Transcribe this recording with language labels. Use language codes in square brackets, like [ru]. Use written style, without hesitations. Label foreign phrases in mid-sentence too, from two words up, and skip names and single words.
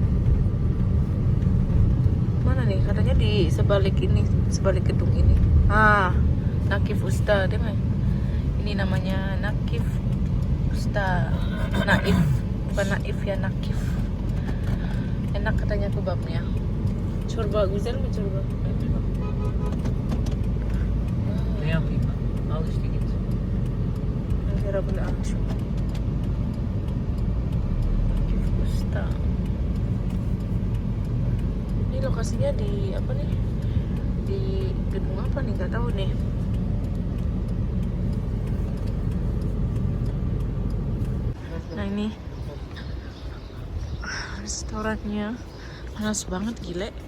[id] Mana nih? Katanya di sebalik ini, sebalik gedung ini. Nakif Usta, deh mah. Ini namanya Nakif Usta. Naif, bukan Naif ya, Nakif. Enak katanya kebabnya. [tr] Çorba güzel mi çorba? Ne yapayım ben? Al işte git. [id] Nanti [ar] Rabbul Alamin. [id] Nakif Usta. lokasinya di apa nih? Di gedung apa nih? Nggak tahu nih. Nah ini restorannya panas banget, gile.